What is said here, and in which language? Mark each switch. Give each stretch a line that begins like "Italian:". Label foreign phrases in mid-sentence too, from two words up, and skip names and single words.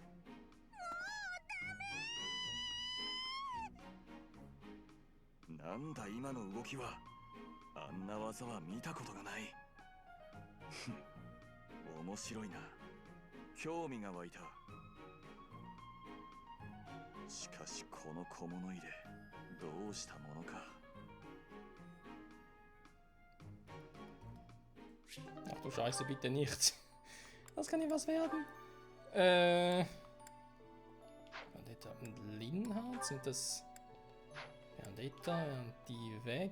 Japanese: なんだ今の動きは。あんな技は見たことがない。面白いな。興味が湧いた。しかしこの小物入れどうしたものか。
German: Ach du Scheiße, bitte nicht. Das kann nicht was werden. Vendetta und Linhard, sind das... Vendetta, die weg.